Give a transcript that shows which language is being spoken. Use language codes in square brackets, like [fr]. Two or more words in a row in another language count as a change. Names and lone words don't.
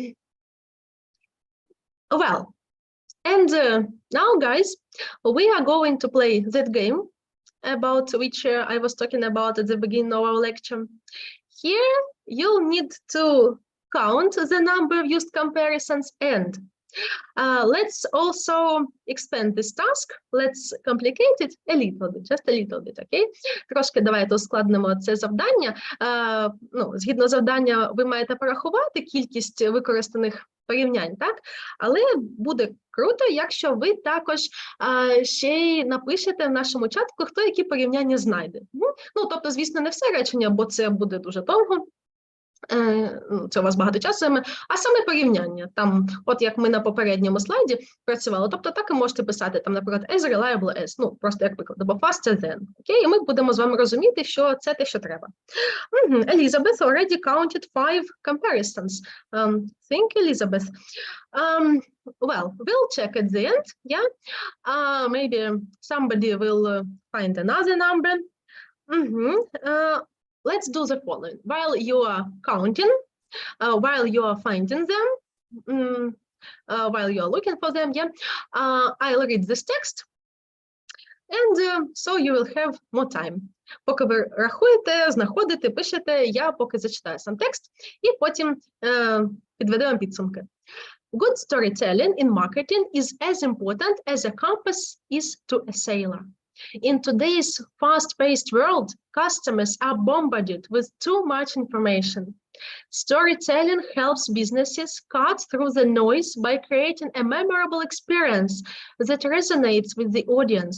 [en] Well, and now, guys, we are going to play that game about which I was talking about at the beginning of our lecture. Here, you'll need to count the number of used comparisons, and let's also expand this task. Let's complicate it a little bit, just a little bit, okay? [uk] Трошки давайте ускладнимо це завдання. Згідно завдання, ви маєте порахувати кількість використаних порівнянь, так? Але буде круто, якщо ви також ще й напишете в нашому чатку, хто які порівняння знайде. Тобто, звісно, не все речення, бо це буде дуже довго. Це у вас багато часу займе, а саме порівняння, там, от як ми на попередньому слайді працювали, тобто так і можете писати, там, наприклад, [en] as reliable as, [uk] просто як приклад, або [en] faster than, [uk] окей, і ми будемо з вами розуміти, що це те, що треба. [en] Elizabeth already counted 5 comparisons. Think, Elizabeth. Well, we'll check at the end, yeah? Maybe somebody will find another number. Let's do the following. While you are counting, while you are finding them, while you are looking for them, yeah, I'll read this text, and so you will have more time. [uk] Поки ви рахуєте, знаходите, пишете, я поки зачитаю сам текст, і потім підведу вам підсумки. [en] Good storytelling in marketing is as important as a compass is to a sailor. In today's fast-paced world, customers are bombarded with too much information. Storytelling helps businesses cut through the noise by creating a memorable experience that resonates with the audience.